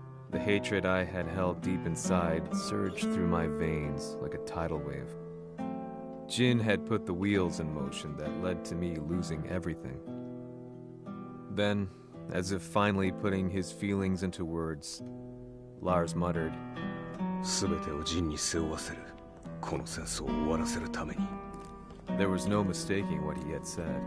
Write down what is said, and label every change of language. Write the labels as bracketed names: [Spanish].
[English] The hatred I had held deep inside surged through my veins like a tidal wave. Jin had put the wheels in motion that led to me losing everything. Then, as if finally putting his feelings into words, Lars muttered, [Japanese] 全てをジンに背負わせる。この戦争を終わらせるために。 [English] There was no mistaking what he had said.